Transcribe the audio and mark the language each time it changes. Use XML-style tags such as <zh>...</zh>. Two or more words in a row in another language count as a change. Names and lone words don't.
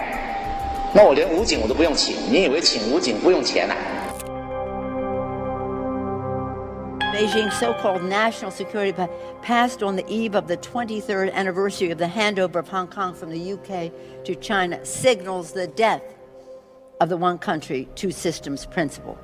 <zh>那我連武警我都不用請，你以為請武警不用錢啊？</zh> <en>Beijing's so-called national security passed on the eve of the 23rd anniversary of the handover of Hong Kong from the UK to China signals the death of the one country, two systems principle.</en>